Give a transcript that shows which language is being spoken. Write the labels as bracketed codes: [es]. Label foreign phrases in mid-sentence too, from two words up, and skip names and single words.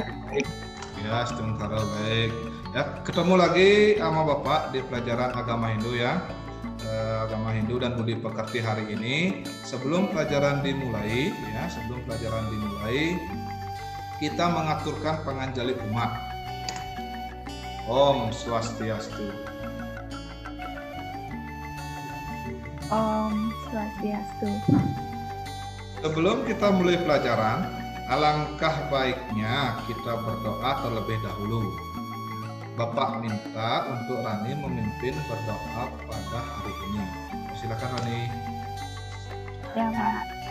[id] Ya, sementara baik. Ya, ketemu lagi sama Bapak di pelajaran agama Hindu ya. Agama Hindu dan Budi Pekerti hari ini. Sebelum pelajaran dimulai, kita mengaturkan panganjali umat. Om Swastiastu. Om Swastiastu. Sebelum kita mulai pelajaran, alangkah baiknya kita berdoa terlebih dahulu. Bapak minta untuk Rani memimpin berdoa pada hari ini. Silakan Rani. Ya Pak.